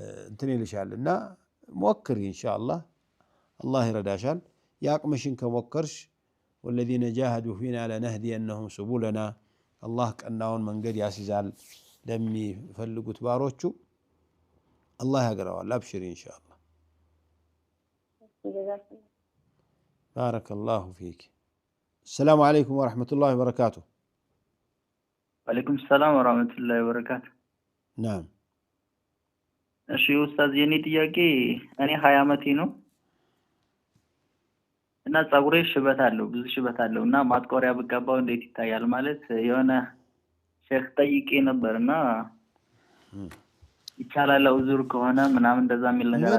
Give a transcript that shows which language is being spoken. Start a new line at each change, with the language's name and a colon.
Amharic: እንትን ይልሻልና ሞክሪ። ኢንሻአላህ አላህ ይረዳሻል። ያቅምሽን ከሞከርሽ
Arabic: ወለዚነ ጃሃዱ ፊና ለነህዲየነሁም ሱቡለና
Amharic: አላህ ቀናውን መንገድ ያስይዛል ለሚፈልጉት ባሮቹ። አላህ ያገራዋል። አብሽሪ ኢንሻአላህ። ባረከላሁ ፊክ።
Arabic: السلام عليكم ورحمة الله وبركاته. وعليكم السلام ورحمة الله وبركاته. نعم.
Amharic: እሺ ኡስታዝ የኔ ጥያቄ እኔ 20 ዓመቴ ነው እና ጸጉሬ ሽበት አለው፣ ብዙ ሽበት አለው እና ማጥቆሪያ ብቀባው እንዴት ይታያል? ማለት የሆነ ሼክ ጠይቄ ነበርና ይቻላል ኡዙር ከሆነ ምናምን እንደዛ የሚል ነገር አለ።